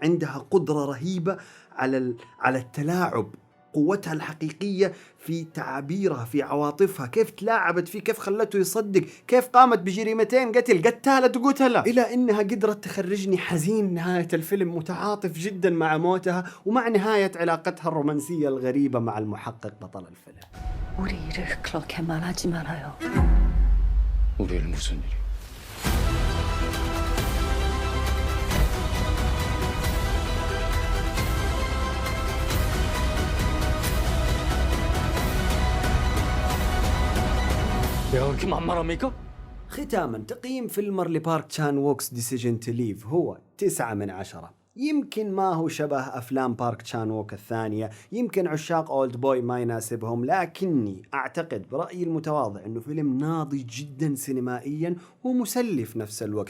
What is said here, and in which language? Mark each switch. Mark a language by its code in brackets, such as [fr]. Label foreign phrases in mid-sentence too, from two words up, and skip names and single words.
[ar] عندها قدرة رهيبة على التلاعب، قوتها الحقيقية في تعابيرها، في عواطفها، كيف تلاعبت فيه، كيف خلته يصدق، كيف قامت بجريمتين قتل قتالة قتلة، إلى إنها قدرت تخرجني حزين نهاية الفيلم، متعاطف جدا مع موتها ومع نهاية علاقتها الرومانسية الغريبة مع المحقق بطل الفيلم. [ko] 우리 일을 그렇게 말하지 말아요. 우리 일 무슨 일이? 내가 그렇게 만만합니까? [ar] ختاما، تقييم فيلم لبارك تشان ووكس ديسيجن تو ليف هو 9/10. يمكن ما هو شبه أفلام بارك تشان ووك الثانية، يمكن عشاق أولد بوي ما يناسبهم، لكني أعتقد برأيي المتواضع أنه فيلم ناضج جدا سينمائيا ومسلي في نفس الوقت.